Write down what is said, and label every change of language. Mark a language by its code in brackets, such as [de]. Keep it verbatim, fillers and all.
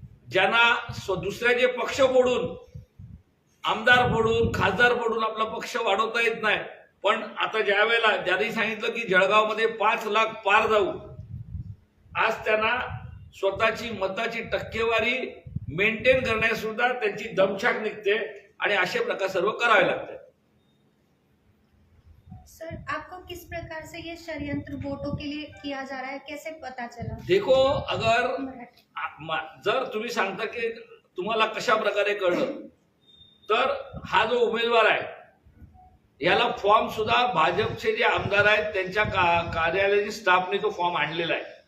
[mr] ज्यांना स्व दुसऱ्याचे पक्ष फोडून, आमदार फोडून, खासदार फोडून आपला पक्ष वाढवता येत नाही, पण आता ज्या वेळेला ज्यांनी सांगितलं की जळगावमध्ये पाच लाख पार जाऊ, आज त्यांना स्वतःची मताची टक्केवारी मेंटेन करण्यास सुद्धा त्यांची दमछाक निघते आणि असे प्रकार सर्व करावे लागतात. [hi] सर, आपको किस प्रकार से ये षड्यंत्र वोटों के लिए किया जा रहा है, कैसे पता चला? देखो, अगर [mr] आ- मा- जर तुम्ही सांगता की तुम्हाला कशा प्रकारे कळलं तर हा जो उमेदवार आहे याला फॉर्म सुद्धा भाजपचे जे आमदार आहेत त्यांच्या का- कार्यालयाची स्टाफने तो फॉर्म आणलेला आहे.